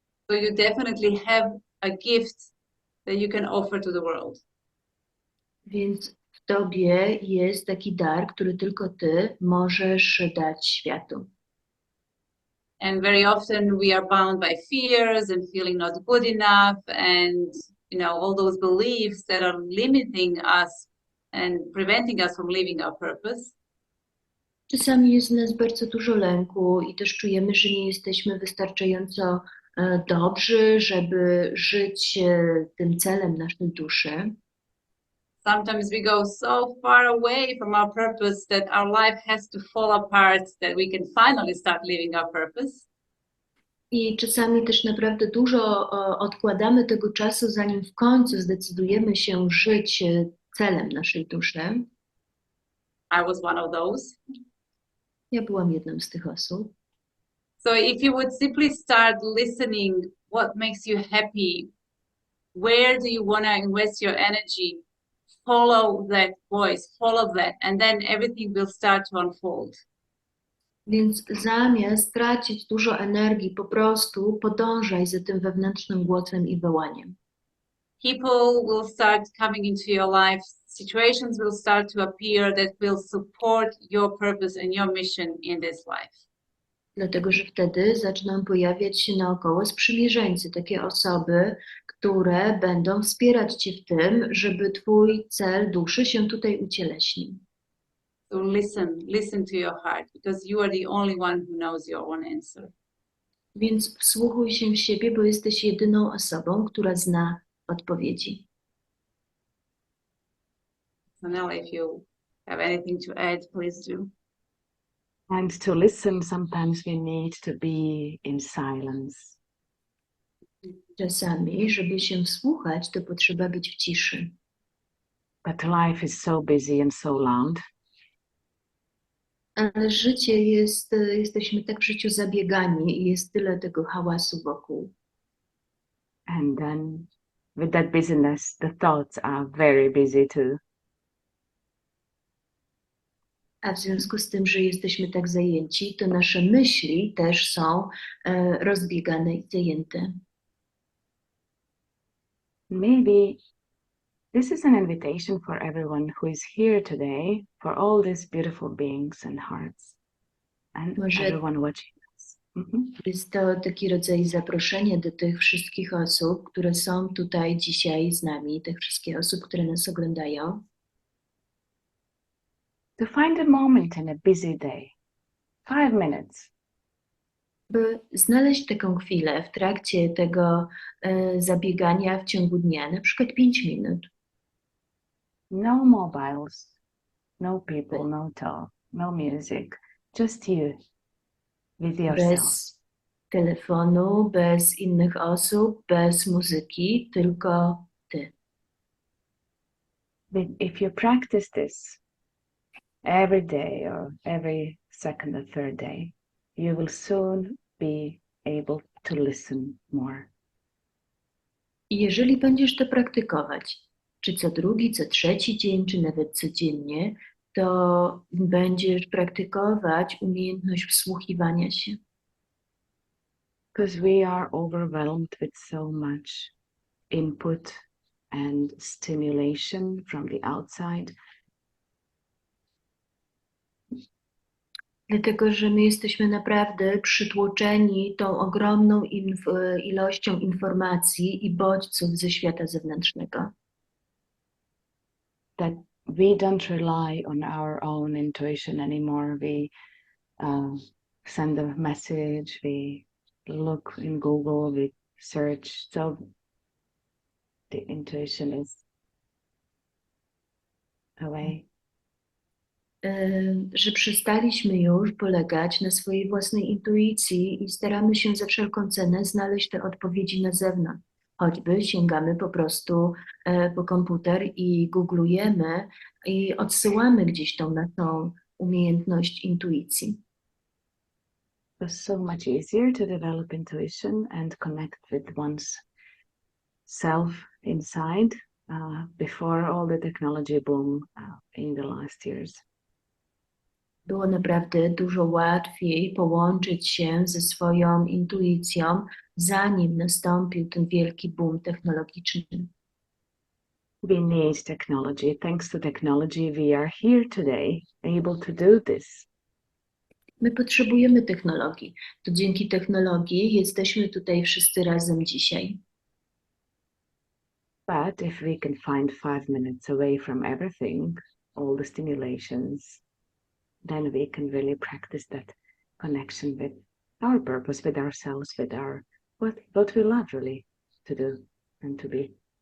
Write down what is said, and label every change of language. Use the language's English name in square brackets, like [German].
[English] So you definitely have a gift that you can offer to the world. [Polish] Więc w tobie jest taki dar, który tylko ty możesz dać światu. [English] And very often we are bound by fears and feeling not good enough and all those beliefs that are limiting us and preventing us from living our purpose. [Polish] Czasami jest w nas bardzo dużo lęku i też czujemy, że nie jesteśmy wystarczająco dobrzy, żeby żyć tym celem naszej duszy. [English] Sometimes we go so far away from our purpose that our life has to fall apart, that we can finally start living our purpose. [Polish] I czasami też naprawdę dużo odkładamy tego czasu, zanim w końcu zdecydujemy się żyć celem naszej duszy. [English] I was one of those. [Polish] Ja byłam jedną z tych osób. [English] So if you would simply start listening, what makes you happy? Where do you want to invest your energy? Follow that voice, follow that, and then everything will start to unfold. [Polish] Więc zamiast tracić dużo energii, po prostu podążaj za tym wewnętrznym głosem i wołaniem. [English] People will start coming into your life, situations will start to appear that will support your purpose and your mission in this life. [Polish] Dlatego, że wtedy zaczną pojawiać się naokoło sprzymierzeńcy, takie osoby, które będą wspierać Cię w tym, żeby Twój cel duszy się tutaj ucieleśnił. [English] So listen to your heart, because you are the only one who knows your own answer. [Polish] Więc wsłuchuj się w siebie, bo jesteś jedyną osobą, która zna odpowiedzi. [English] Sanela, if you have anything to add, please do. And to listen, sometimes we need to be in silence. [Polish] Czasami, żeby się wsłuchać, to potrzeba być w ciszy. [English] But life is so busy and so loud. [Polish] Ale życie jest, jesteśmy tak w życiu zabiegani i jest tyle tego hałasu wokół. [English] And then with that busyness, the thoughts are very busy too. [Polish] A w związku z tym, że jesteśmy tak zajęci, to nasze myśli też są rozbiegane i zajęte. [English] Maybe this is an invitation for everyone who is here today, for all these beautiful beings and hearts, and [Polish] Może [English] everyone watching us. [Polish] jest to taki rodzaj zaproszenia do tych wszystkich osób, które są tutaj dzisiaj z nami, tych wszystkich osób, które nas oglądają. [English] To find a moment in a busy day, 5 minutes, [Polish] By znaleźć taką chwilę w trakcie tego zabiegania w ciągu dnia, na przykład 5 minut. [English] no mobiles, no people, no talk, no music, just you with yourself. [Polish] Bez telefonu, bez innych osób, bez muzyki, tylko ty. [English] But if you practice this every day or every second or third day, you will soon be able to listen more. [Polish] I jeżeli będziesz to praktykować, czy co drugi, co trzeci dzień, czy nawet codziennie, to będziesz praktykować umiejętność wsłuchiwania się. [English] Because we are overwhelmed with so much input and stimulation from the outside. [Polish] Dlatego, że my jesteśmy naprawdę przytłoczeni tą ogromną ilością informacji i bodźców ze świata zewnętrznego. [English] That we don't rely on our own intuition anymore. We send a message, we look in Google, we search. So the intuition is away. [Polish] Że przestaliśmy już polegać na swojej własnej intuicji i staramy się za wszelką cenę znaleźć te odpowiedzi na zewnątrz. Choćby sięgamy po prostu po komputer i googlujemy i odsyłamy gdzieś tą naszą umiejętność intuicji. [English] It's so much easier to develop intuition and connect with one's self inside before all the technology boom in the last years. [Polish] Było naprawdę dużo łatwiej połączyć się ze swoją intuicją, zanim nastąpił ten wielki boom technologiczny. [English] We need technology. Thanks to technology, we are here today, able to do this. [Polish] My potrzebujemy technologii. To dzięki technologii jesteśmy tutaj wszyscy razem dzisiaj. [English] But if we can find 5 minutes away from everything, all the stimulations, then we can really practice that connection with our purpose, with ourselves, with our what we love really to do and to be.